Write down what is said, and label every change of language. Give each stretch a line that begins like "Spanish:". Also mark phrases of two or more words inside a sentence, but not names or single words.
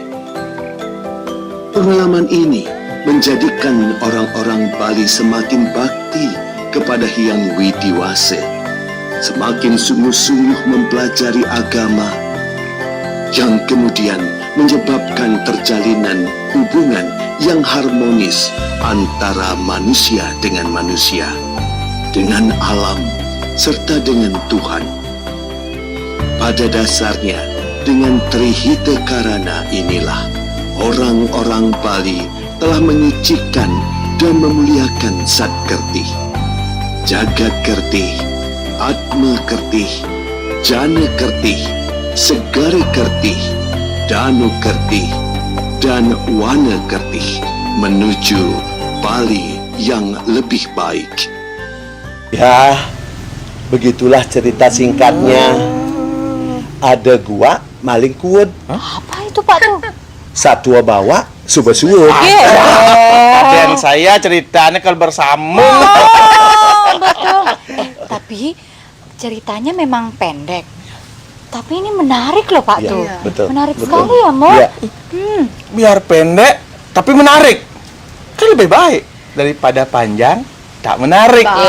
Indonesian: Pengalaman ini menjadikan orang-orang Bali semakin bakti kepada Hyang Widiwase, semakin sungguh-sungguh mempelajari agama, yang kemudian menyebabkan terjalinan hubungan yang harmonis antara manusia dengan manusia, dengan alam, serta dengan Tuhan. Pada dasarnya, dengan Trihita Karana inilah orang-orang Bali telah menyucikan dan memuliakan Satkerti, Jagat Kerti, Atma Kerti, Jana Kerti, Segara Kerti, Danu Kerti, dan Wana Kerti menuju Bali yang lebih baik. Ya, begitulah cerita singkatnya. Ada gua maling kuud. Apa itu Pak tuh?
Balinese: Satua bawa suwe-suwe.
Indonesian: Dan saya ceritanya kalau bersama. Betul. Tapi ceritanya memang pendek. Tapi ini menarik loh Pak Ya, tuh. betul, Menarik betul. sekali ya Mo. Ya. Biar pendek tapi menarik. Kan lebih baik daripada panjang tak menarik.